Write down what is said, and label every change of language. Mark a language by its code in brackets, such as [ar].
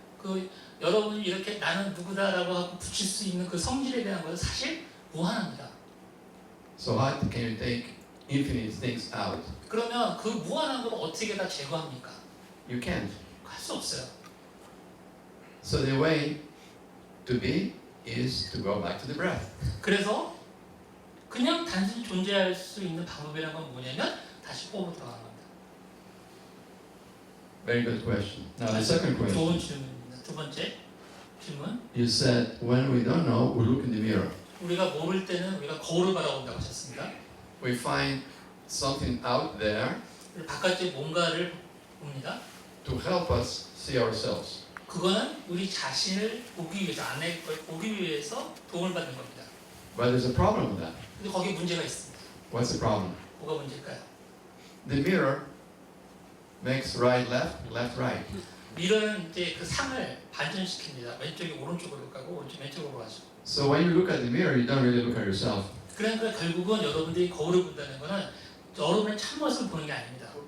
[ko] 그 여러분이 이렇게 나는 누구다라고 하고 붙일 수 있는 그 성질에 대한 것은 사실 무한합니다. [en] So how can you take infinite things out? [ko] 그러면 그 무한한 걸 어떻게 다 제거합니까? [en] You can't. [ko] 할 수 없어요. [en] So the way to be is to go back to the breath. [ko] 그래서 그냥 단순히 존재할 수 있는 방법이란 건 뭐냐면 다시 호흡으로 들어가는 겁니다. [en] Very good question. Now the second [ko] 좋은 [en] question. [ko] 질문입니다. 두 번째 질문. [en] You said when we don't know, we look in the mirror. [ko] 우리가 모를 때는 우리가 거울을 바라본다고 하셨습니다. [en] We find something out there [ko] 바깥에 뭔가를 봅니다. [en] to help us see ourselves. [ko] 그거는 우리 자신을 보기 위해서, 안에 걸 보기 위해서 도움을 받는 겁니다. [en] But there's a problem with that. [ko] 근데 거기에 문제가 있습니다. [en] What's the problem? [ko] 뭐가 문제일까요? [en] The mirror makes right, left, left, right. [ko] 미러는 이제 그 상을 반전시킵니다. 왼쪽이 오른쪽으로 가고 오른쪽 왼쪽으로 가죠. [en] So when you look at the mirror, you don't really look at yourself. [ko] 그러니까 결국은 여러분들이 거울을 본다는 거는 여러분의 참모습을 보는 게 아닙니다.